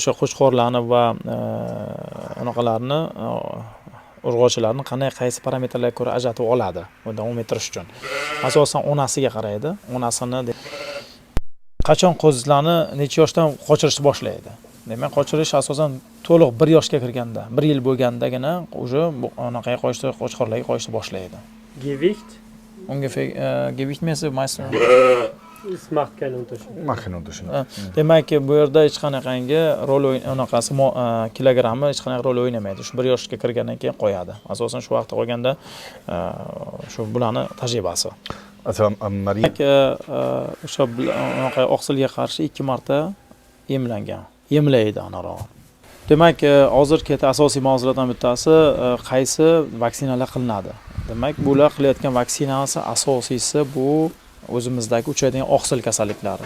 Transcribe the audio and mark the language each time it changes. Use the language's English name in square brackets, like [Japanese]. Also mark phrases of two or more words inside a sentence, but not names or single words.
[Uzbek] O'sha qo'shqorlarni va unaqalarni urg'ochilarni qaysi parametrlarga ko'ra ajratib oladi davom ettirish uchun. Asosan onasiga qaraydi. Onasini qachon qo'zilarni necha yoshdan qochirishni boshlaydi. Demak, qochirish asosan to'liq 1 yoshga kirganda, 1 yil bo'lgandagina уже anaqaga qo'yishni, qo'chqorlarga qo'yishni boshlaydi. [German] Gewicht? Ungefähr gewichtmäßig meistens. Es macht keinen Unterschied. Macht keinen Unterschied. [Uzbek] Demak, bu yerda hech qanaqangi rol anaqasi kilogrammi hech qanaqa rol o'ynamaydi. Shu 1 yoshga kirgandan keyin qo'yadi. Asosan shu vaqtda qo'yganda shu bularning tajribasi. [German] Also am Marin [Uzbek] O'sha oqsilga qarshi 2 marta emlangan. Emlaydi anaroq. Demak, hozir asosiy mavzulardan bittasi qaysi vaksinalar qilinadi. Demak, bular qilayotgan vaksinasi asosiysi bu o'zimizdagi uchraydigan oqsil kasalliklari.